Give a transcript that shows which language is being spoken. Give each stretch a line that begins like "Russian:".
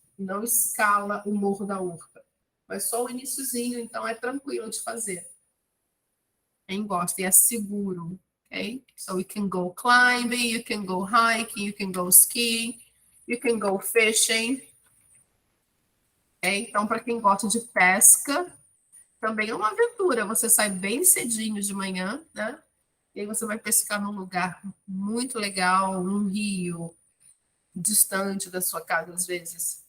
Portuguese: Não escala o Morro da Urca. Mas só o iniciozinho, então é tranquilo de fazer. Quem gosta e é seguro. Okay?
English: So you can go climbing, you can go hiking, you can go skiing, you can go fishing. Okay?
Portuguese: Então, para quem gosta de pesca, também é uma aventura. Você sai bem cedinho de manhã, né? E aí você vai pescar num lugar muito legal, num rio, distante da sua casa, às vezes.